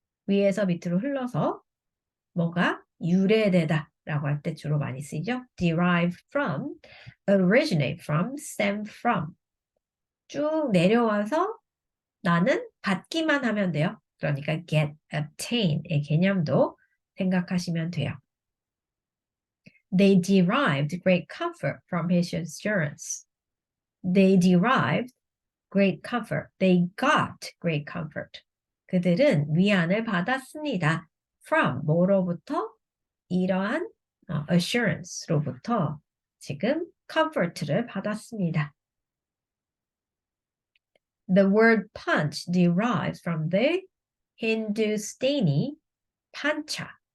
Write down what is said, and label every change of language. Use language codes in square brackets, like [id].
[ko] 위에서 밑으로 흘러서 뭐가 유래되다 라고 할 때 주로 많이 쓰이죠. [en] derive from, originate from, stem from. [ko] 쭉 내려와서 나는 받기만 하면 돼요. 그러니까 get, obtain의 개념도 생각하시면 돼요. [en] They derived great comfort from his assurance. They derived great comfort. They got great comfort. [ko] 그들은 위안을 받았습니다. From 뭐로부터? 이러한 assurance로부터 지금 comfort를 받았습니다. [en] The word punch derives from the Hindustani pancha.